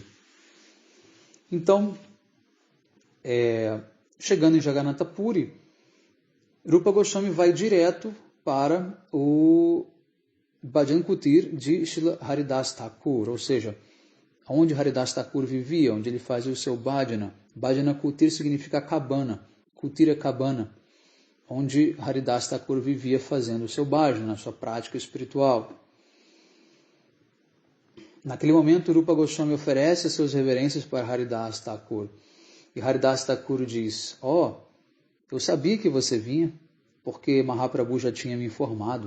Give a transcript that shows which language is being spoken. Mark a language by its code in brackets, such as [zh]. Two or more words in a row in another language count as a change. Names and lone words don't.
[pt] Então, chegando em Jagannatha Puri, Rupa Goswami vai direto para o [sa] Bhajan Kutir [pt] de Srila Haridas Thakur, ou seja, onde Haridas Thakur vivia, onde ele fazia o seu bhajana. [sa] Bhajana Kutir [pt] significa cabana, Kutir é cabana, onde Haridas Thakur vivia fazendo o seu bhajana, a sua prática espiritual. Naquele momento, Rupa Goswami oferece as suas reverências para Haridas Thakur. E Haridas Thakur diz, eu sabia que você vinha, porque Mahaprabhu já tinha me informado.